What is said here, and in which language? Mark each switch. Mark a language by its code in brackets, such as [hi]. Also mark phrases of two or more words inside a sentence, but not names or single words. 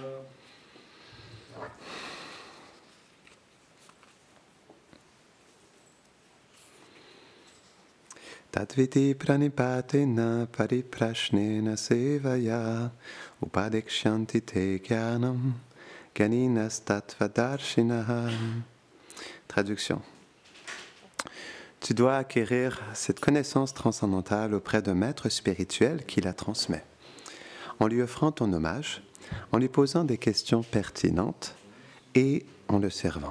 [sa] तत्विति प्रणिपातेन परिप्रश्नेन सेवया उपदेक्षन्ति ते ज्ञानं गनिनस् तत्त्वदर्शिनः. [fr] Traduction. Tu dois acquérir cette connaissance transcendantale auprès d'un maître spirituel qui la transmet, en lui offrant ton hommage, en lui posant des questions pertinentes et en le servant.